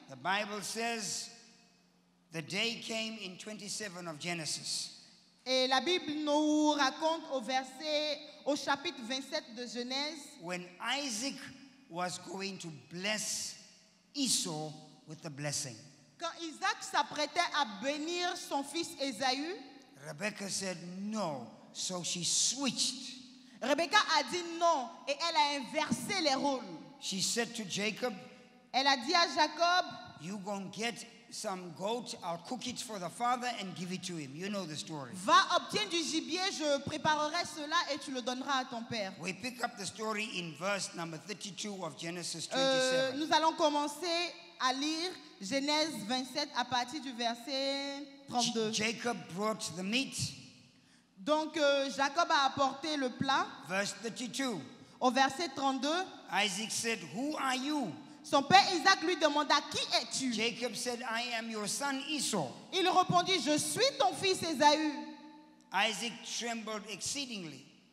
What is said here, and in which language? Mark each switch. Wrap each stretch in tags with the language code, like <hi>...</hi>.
<en>the Bible says the day came in 27 of Genesis.</en> <fr>Et la Bible nous raconte au chapitre 27 de Genèse,</fr> <en>When Isaac was going to bless Esau with the blessing,</en> <fr>quand Isaac s'apprêtait à bénir son fils Ésaü,</fr> <en>Rebecca said no, so she switched.</en> <fr>Rebecca a dit non et elle a inversé les rôles.</fr> <en>She said to Jacob,</en> <fr>Elle a dit à Jacob,</fr> <en>you go and get some goat, I'll cook it for the father and give it to him. You know the story.</en> <fr>va obtiens du gibier, je préparerai cela et tu le donneras à ton père.</fr> <en>We pick up the story in verse number 32 of Genesis 27.</en> <fr>Nous allons commencer à lire Genèse 27 à partir du verset 32.</fr> <en>Jacob brought the meat,</en> <fr>Donc Jacob a apporté le plat.</fr> <en>verse 32.</en> <fr>Au verset 32,</fr> <en>Isaac said, who are you?</en> <fr>son père Isaac lui demanda, qui es-tu?</fr> <en>Jacob said, I am your son Esau.</en> <fr>Il répondit, je suis ton fils Ésaü.</fr> <en>Isaac trembled exceedingly.</en>